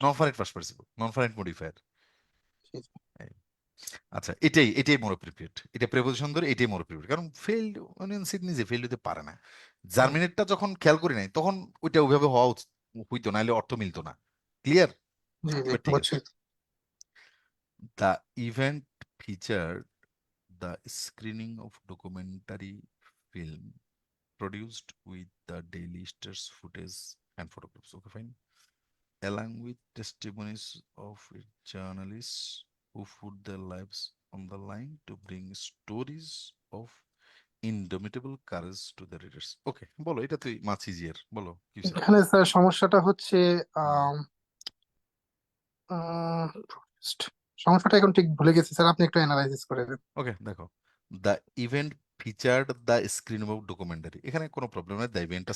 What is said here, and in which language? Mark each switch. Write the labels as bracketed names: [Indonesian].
[English] Non finite past participle, non finite modifier. [Bangla] আচ্ছা, এটাই এটাই মোর অ্যাপ্রোপ্রিয়েট, এটা প্রেপোজিশন ধরে এটাই মোর অ্যাপ্রোপ্রিয়েট, কারণ ফেল অনিয়ন সিড নিজে ফেল হতে পারে না। জার্মিনেটটা যখন খেয়াল করি নাই, তখন ওইটা ওইভাবে হওয়া হইতো না, হলে অর্থ মিলতো না। ক্লিয়ার? জি জি, এবার ঠিক বুঝছি। আছে, [English] The event feature the screening of documentary film produced with the daily stars footage and photographs. Okay, fine. Along with testimonies of journalists who put their lives on the line to bring stories of indomitable courage to the readers. [Bangla] Okay, বলো, এটা তুই মাছ easier, বলো কি হইছে? এখানে sir সমস্যাটা হচ্ছে হুম, আম, আহ, সমস্যাটা এখন ঠিক ভুলে গেছি স্যার, আপনি একটু অ্যানালাইসিস করে দেন। ওকে দেখো, [English] the event featured the screen of documentary, [Bangla] এখানে কোনো প্রবলেম নেই, দ্য ইভেন্টটা